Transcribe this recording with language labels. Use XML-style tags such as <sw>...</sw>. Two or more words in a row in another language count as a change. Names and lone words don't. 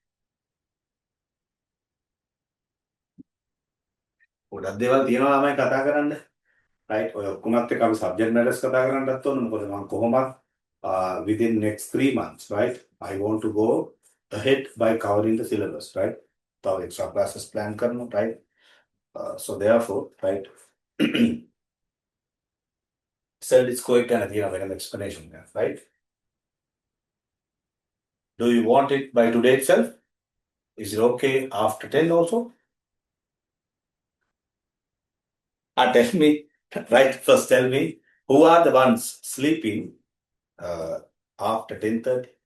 <si>ගොඩක් දේවල් තියෙනවා ළමයි කතා කරන්න. right ඔය ඔක්කොමත් එක්ක අපි</si> <en>subject matters</en> <si>කතා කරන්නත් ඕන. මොකද මම කොහොමත්</si> <en>within next 3 months, right, I want to go ahead by covering the syllabus, right? තව extra classes plan කරනවා, right? So therefore, right, result score</en> <si>ගැන තියෙනවා වෙනම</si> <en>explanation there, right? Do you want it by today itself? Is it okay after 10 also? Tell me, right, first tell me, who are the ones sleeping after 10:30?</en>